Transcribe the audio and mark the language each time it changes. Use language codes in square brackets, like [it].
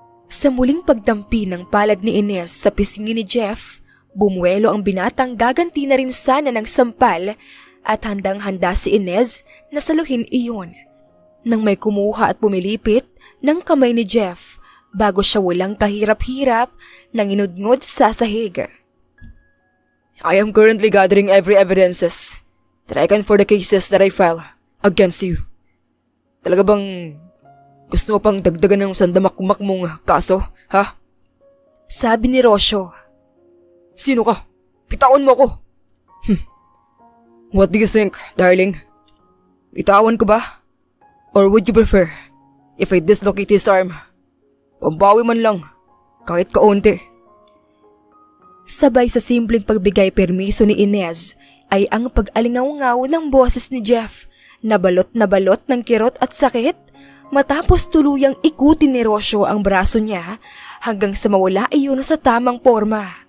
[tl] Sa muling pagdampi ng palad ni Ines sa pisngi ni Jeff, bumuelo ang binatang gaganti na rin sana ng sampal at handang-handa si Inez na saluhin iyon. Nang may kumuha at pumilipit ng kamay ni Jeff bago siya walang kahirap-hirap nang inudngod sa sahig. [en] I am currently gathering every evidences that I can for the cases that I file against you. [tl] Talaga bang gusto mo pang dagdagan ng sandamak-mak mong kaso, ha? Sabi ni Rocio. Sino ka? Bitawan mo ako! [en] What do you think, darling? [tl] Bitawan ko ba? [en] Or would you prefer if I dislocate his arm? [tl] Pambawi man lang, kahit kaunti. Sabay sa simpleng pagbigay permiso ni Inez ay ang pag-alingaw-ngaw ng boses ni Jeff na balot ng kirot at sakit matapos tuluyang ikutin ni Rocio ang braso niya hanggang sa mawala iyon sa tamang forma.